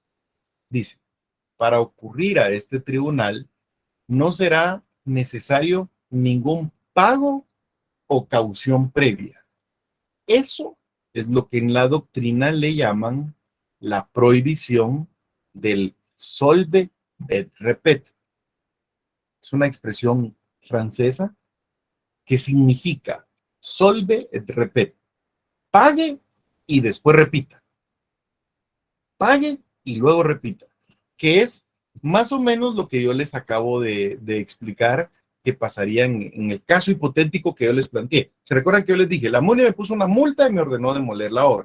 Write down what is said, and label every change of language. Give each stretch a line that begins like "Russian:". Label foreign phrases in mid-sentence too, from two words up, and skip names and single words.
Spanish: Dice, para ocurrir a este tribunal no será necesario ningún pago o caución previa. Eso es lo que en la doctrina le llaman la prohibición del
Latin: solve et repet.
Spanish: Es una expresión francesa que significa
Latin: solve et repet.
Spanish: Pague y después repita. Pague y luego repita. Que es más o menos lo que yo les acabo de explicar que pasaría en el caso hipotético que yo les planteé. ¿Se recuerdan que yo les dije? La MUNI me puso una multa y me ordenó demoler la obra.